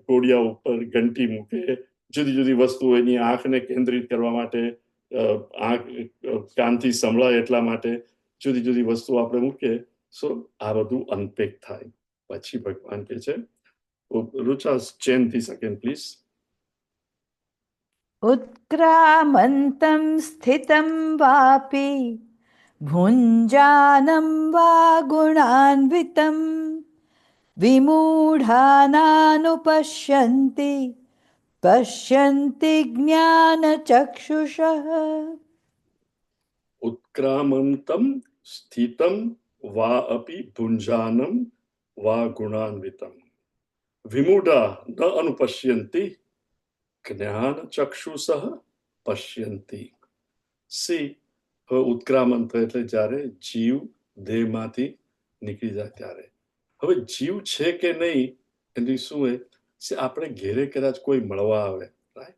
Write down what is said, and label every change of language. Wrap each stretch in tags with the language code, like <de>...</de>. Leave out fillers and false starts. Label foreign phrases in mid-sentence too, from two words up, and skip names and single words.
<gu>ઘોડિયા ઉપર ઘંટી મૂકે, જુદી જુદી વસ્તુઓ એની આંખને કેન્દ્રિત કરવા માટે, આંખ કાનથી સંભળાય એટલા માટે જુદી જુદી વસ્તુઓ આપણે મૂકીએ. સો આ બધું અનપેક થાય. પછી ભગવાન કહે છે, રુચા ચેન થી</gu> <en>second please.</en> <sa>उत्क्रामन्तं स्थितं वापि भुञ्जानं वा गुणान्वितं विमूढानानुपश्यन्ति पश्यन्ति ज्ञानचक्षुषः. उत्क्रामन्तं स्थितं वा अपि भुञ्जानं वा गुणान्वितं विमूढा न अनुपश्यन्ति જ્ઞાનચક્ષુષઃ પશ્યન્તિ.</sa> <gu>સી હવે ઉત્ક્રામંત એટલે જ્યારે જીવ દેહમાંથી નીકળી જાય ત્યારે. હવે જીવ છે કે નહીં એની શું એ આપણે ઘેરે કદાચ કોઈ મળવા આવે, રાઈટ?</gu>